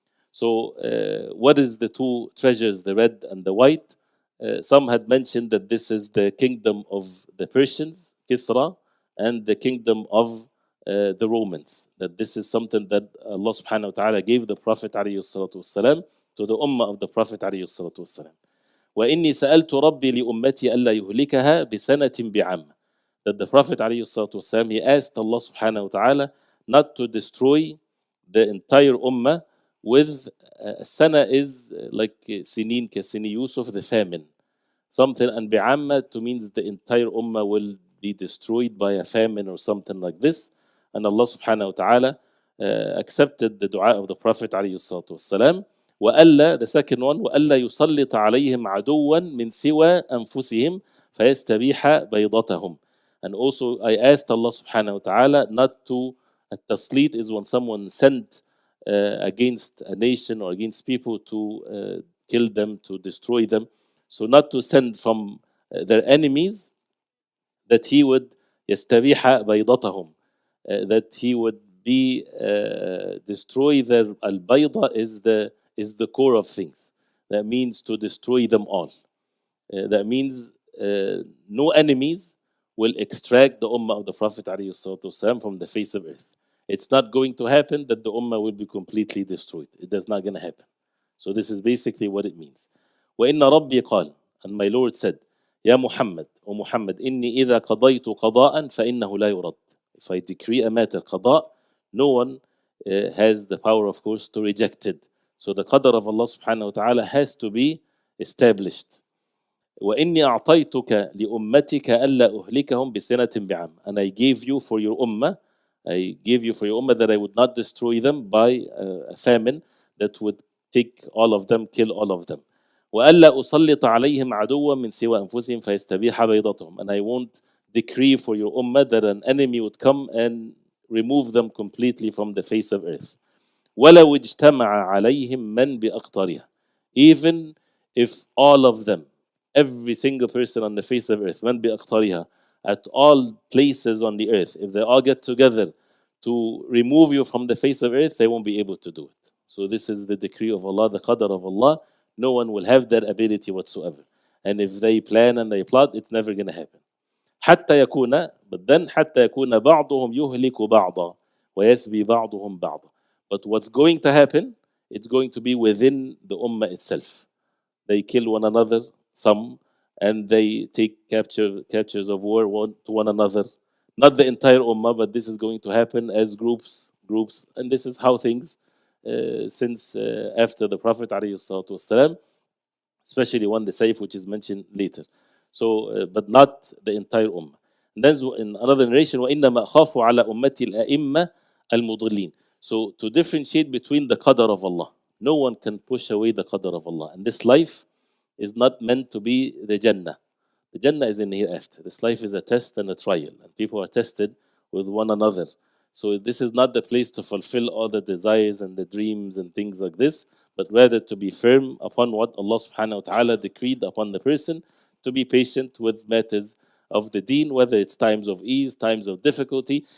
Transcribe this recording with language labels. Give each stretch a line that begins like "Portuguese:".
English: So what is the two treasures, the red and the white? Some had mentioned that this is the kingdom of the Persians, Kisra, and the kingdom of the Romans. That this is something that Allah subhanahu wa ta'ala gave the Prophet alayhi salatu wasalam to the ummah of the Prophet alayhi salatu wasalam.
Arabic: وإني سألت ربي لأمتي ألا يهلكها بسنة بعام.
English: That the Prophet ﷺ, he asked Allah subhanahu wa ta'ala not to destroy the entire ummah with sana is like sinin ka sini Yusuf, the famine. Something, and bi'amma to means the entire ummah will be destroyed by a famine or something like this. And Allah subhanahu wa ta'ala accepted the dua of the Prophet
Arabic: عليه الصلاة والسلام. وألا,
English: the second one,
Arabic: وألا يسلط عليهم عدوا من سوى أنفسهم فيستبيح بيضتهم.
English: And also I asked Allah subhanahu wa ta'ala not to, at-taslit is when someone sent against a nation or against people to kill them, to destroy them. So not to send from their enemies, that he would
Arabic: يستبيح بيضتهم,
English: that he would be destroy their al-bayda is the core of things. That means to destroy them all. That means no enemies will extract the ummah of the Prophet ﷺ from the face of earth. It's not going to happen that the ummah will be completely destroyed. It is not going to happen. So this is basically what it means.
Arabic: وَإِنَّ رَبِّي قال,
English: and my Lord said,
Arabic: يا محمد,
English: O Muhammad,
Arabic: إني إذا قضيت قضاء فإنه لا يرد.
English: If I decree a matter, qada, no one has the power, of course, to reject it. So the qadar of Allah subhanahu wa ta'ala has to be established.
Arabic: وإني أعطيتك لأمتك ألا أهلكهم بسنة بعام.
English: And I gave you for your ummah, that I would not destroy them by a famine that would take all of them, kill all of them.
Arabic: وألا أسلط عليهم عدوا من سوى أنفسهم فيستبيح بيضتهم.
English: And I won't decree for your ummah that an enemy would come and remove them completely from the face of earth.
Arabic: ولو اجتمع عليهم من بأقطارها.
English: Even if all of them, every single person on the face of earth,
Arabic: من بأقطارها,
English: at all places on the earth, if they all get together to remove you from the face of earth, they won't be able to do it. So this is the decree of Allah, the qadar of Allah. No one will have that ability whatsoever. And if they plan and they plot, it's never going to happen.
Arabic: حتى يكون,
English: but then
Arabic: حتى يكون بعضهم يهلك بعضا ويسبي بعضهم بعضا.
English: But what's going to happen, it's going to be within the ummah itself. They kill one another, some, and they take captures of war to one another. Not the entire ummah, but this is going to happen as groups, and this is how things since after the Prophet ﷺ, especially when the Sayf, which is mentioned later. So, but not the entire ummah. And then in another narration,
Arabic: وَإِنَّمَا أَخَافُ عَلَى أُمَّتِي الْأَئِمَّةِ الْمُضِلِّينَ.
English: So to differentiate between the qadar of Allah. No one can push away the qadar of Allah. And this life is not meant to be the Jannah. The Jannah is in hereafter. This life is a test and a trial. And people are tested with one another. So this is not the place to fulfill all the desires and the dreams and things like this, but rather to be firm upon what Allah subhanahu wa ta'ala decreed upon the person, to be patient with matters of the deen, whether it's times of ease, times of difficulty.